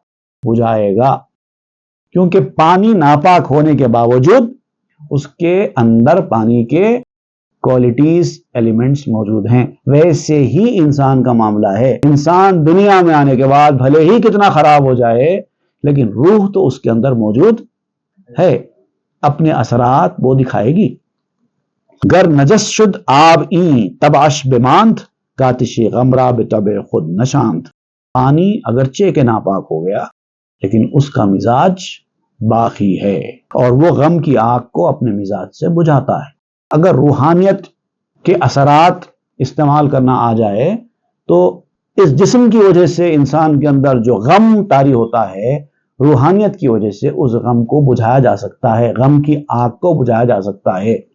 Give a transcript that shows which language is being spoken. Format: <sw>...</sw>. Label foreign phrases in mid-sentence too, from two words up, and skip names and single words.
<ur>بجھائے گا، کیونکہ پانی ناپاک ہونے کے باوجود اس کے اندر پانی کے</ur> <en>qualities elements</en> <ur>موجود ہیں. ویسے ہی انسان کا معاملہ ہے. انسان دنیا میں آنے کے بعد بھلے ہی کتنا خراب ہو جائے لیکن روح تو اس کے اندر موجود ہے، اپنے اثرات وہ دکھائے گی.</ur> <fa>گر نجس شد آب این تب اش بماند کاتش غمرہ بطبع خود نشاند.</fa> <ur>پانی اگرچہ کہ ناپاک ہو گیا لیکن اس کا مزاج باقی ہے اور وہ غم کی آگ کو اپنے مزاج سے بجھاتا ہے. اگر روحانیت کے اثرات استعمال کرنا آ جائے تو اس جسم کی وجہ سے انسان کے اندر جو غم طاری ہوتا ہے، روحانیت کی وجہ سے اس غم کو بجھایا جا سکتا ہے، غم کی آگ کو بجھایا جا سکتا ہے.</ur>